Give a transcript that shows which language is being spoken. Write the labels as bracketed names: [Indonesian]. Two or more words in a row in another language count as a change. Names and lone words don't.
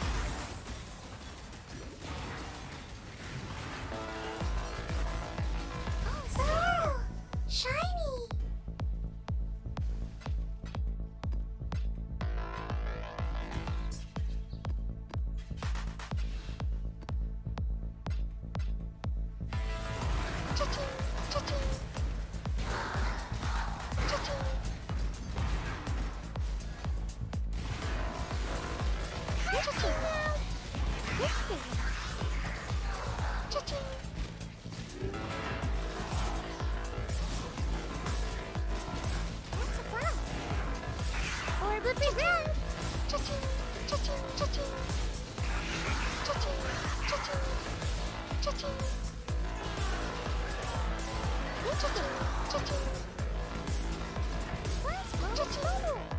[English] Oh, shiny. Cha-ching, cha-ching. Cha-ching. Cha-ching. Cha-ching. What's a frost? Or would be red. Cha-ching, cha-ching, cha-ching. Cha-ching, cha-ching, cha-ching. Cha-ching, cha-ching. Where's my cha-ching?